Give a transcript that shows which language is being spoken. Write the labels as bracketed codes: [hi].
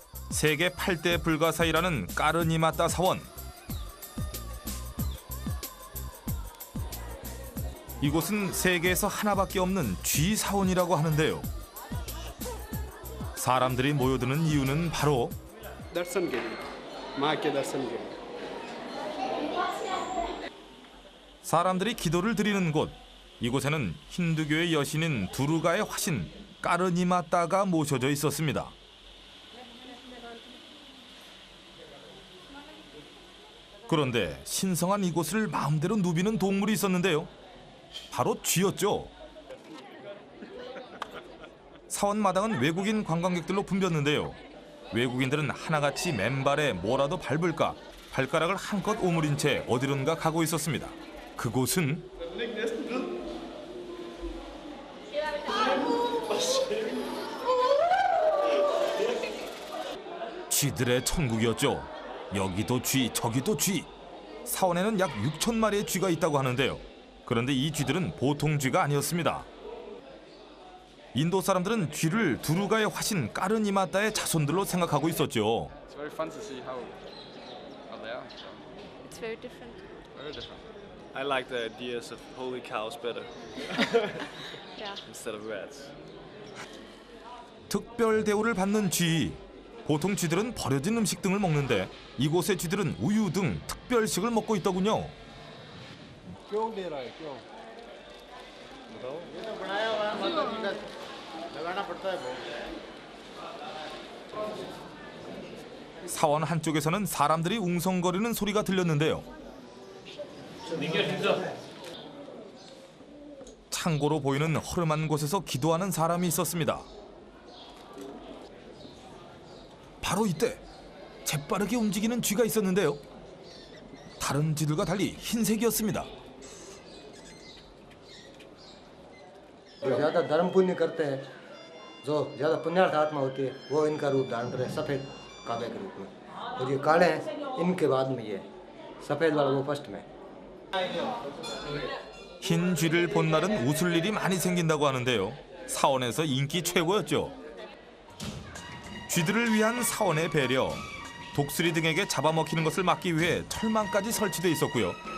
[ko] 세계 8대 불가사의라는 까르니마따 사원. 이곳은 세계에서 하나밖에 없는 쥐 사원이라고 하는데요. 사람들이 모여드는 이유는 바로 [hi] दर्शन के लिए, माँ के दर्शन के लिए. [ko] 사람들이 기도를 드리는 곳. 이곳에는 힌두교의 여신인 두르가의 화신 까르니마따가 모셔져 있었습니다. 그런데 신성한 이곳을 마음대로 누비는 동물이 있었는데요. 바로 쥐였죠. 사원 마당은 외국인 관광객들로 붐볐는데요. 외국인들은 하나같이 맨발에 뭐라도 밟을까 발가락을 한껏 오므린 채 어디론가 가고 있었습니다. 그곳은 쥐들의 천국이었죠. 여기도 쥐, 저기도 쥐. 사원에는 약 6천 마리의 쥐가 있다고 하는데요. 그런데 이 쥐들은 보통 쥐가 아니었습니다. 인도 사람들은 쥐를 두루가의 화신 까르니마따의 자손들로 생각하고 있었죠. [en] It's very fun to see how they are. It's very different. Very different. I like the ideas of holy cows better Yeah. instead of rats. [ko] 특별 대우를 받는 쥐. 보통 쥐들은 버려진 음식 등을 먹는데 이곳의 쥐들은 우유 등 특별식을 먹고 있더군요. [hi] क्यों दे रहा है क्यों [ko] 사원 한쪽에서는 사람들이 웅성거리는 소리가 들렸는데요. 창고로 보이는 허름한 곳에서 기도하는 사람이 있었습니다. 바로 이때 재빠르게 움직이는 쥐가 있었는데요. 다른 쥐들과 달리 흰색이었습니다. [hi] जो ज़्यादा धर्म पुण्य करते हैं जो ज़्यादा पुण्यार्थ आत्मा होती है वो इनका रूप धारण करे सफ़ेद काबे के रूप में और ये काले हैं इनके बाद में ये सफ़ेद वाला वो फर्स्ट में [ko] 흰 쥐를 본 날은 웃을 일이 많이 생긴다고 하는데요. 사원에서 인기 최고였죠. 쥐들을 위한 사원의 배려, 독수리 등에게 잡아먹히는 것을 막기 위해 철망까지 설치돼 있었고요.